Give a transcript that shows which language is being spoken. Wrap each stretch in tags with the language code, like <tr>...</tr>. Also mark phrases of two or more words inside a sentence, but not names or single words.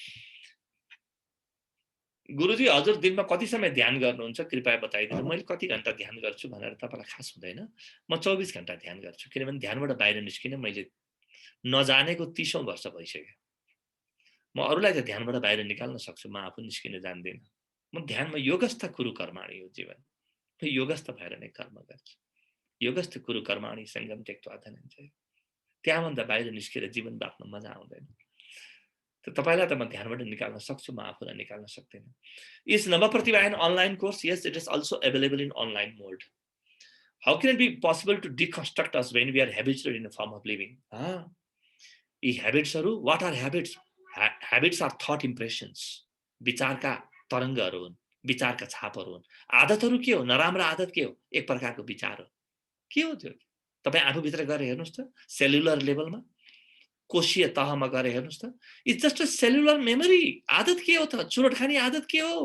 <ne>गुरुजी हजुर दिनमा कति समय ध्यान गर्नुहुन्छ कृपया बताइदिनु। मैले कति घण्टा ध्यान गर्छु भनेर तपाईलाई खास हुँदैन। म 24 घण्टा ध्यान गर्छु किनभने ध्यानबाट बाहिर निस्किन मैले नजानेको 30औं वर्ष भइसक्यो। म अरूलाई त ध्यानबाट बाहिर निकाल्न सक्छु, म आफू निस्किन जान्दिन। म ध्यानमा</ne> <sa>योगस्थ कुरु कर्माणि</sa> <ne>हो जीवन। म योगस्थ भएर नै कर्म गर्छु।</ne> <sa>योगस्थ कुरु कर्माणि संगम त्यक्त्वा धनञ्जय।</sa> <ne>त्यहाँभन्दा बाहिर निस्केर जीवन बाँच्न मजा आउँदैन। त तपाईलाई त म ध्यानबाट निकाल्न सक्छु, म आफूलाई निकाल्न सक्दिन।</ne> <en>Is Navapratiba an online course? Yes, it is also available in online mode. How can it be possible to deconstruct us when we are habituated in a form of living?</en> <ne>यी habitsहरु,</ne> <en>what are habits? Habits are thought impressions.</en> <ne>विचारका तरंगहरु हुन्, विचारका छापहरु हुन्। आदतहरु के हो? नराम्रो आदत के हो? एक प्रकारको विचार हो। के हो त्यो? तपाई आफू भित्र गएर हेर्नुस् त,</ne> <en>cellular level,</en> <ne>कोशीय तहमा गएर हेर्नुस् त।</ne> <en>It's just a cellular memory.</en> <ne>आदत के हो त? चुरोट खाने आदत के हो?</ne>